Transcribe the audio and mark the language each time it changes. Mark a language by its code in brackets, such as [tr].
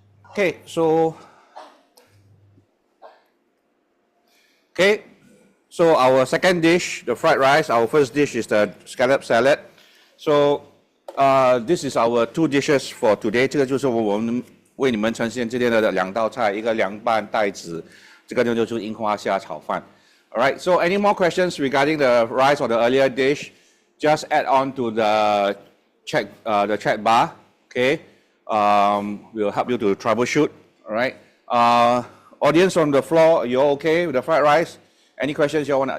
[en] Okay, so our second dish, the fried rice. Our first dish is the scallop salad. So this is our two dishes for today. [zh] 这个就是我们为你们呈现今天的两道菜，一个凉拌带子，这个就是樱花虾炒饭。 [en] All right. So any more questions regarding the rice or the earlier dish? Just add on to the chat bar. Okay. We'll help you to troubleshoot. All right. Audience on the floor, you're okay with the fried rice? Any questions you want to?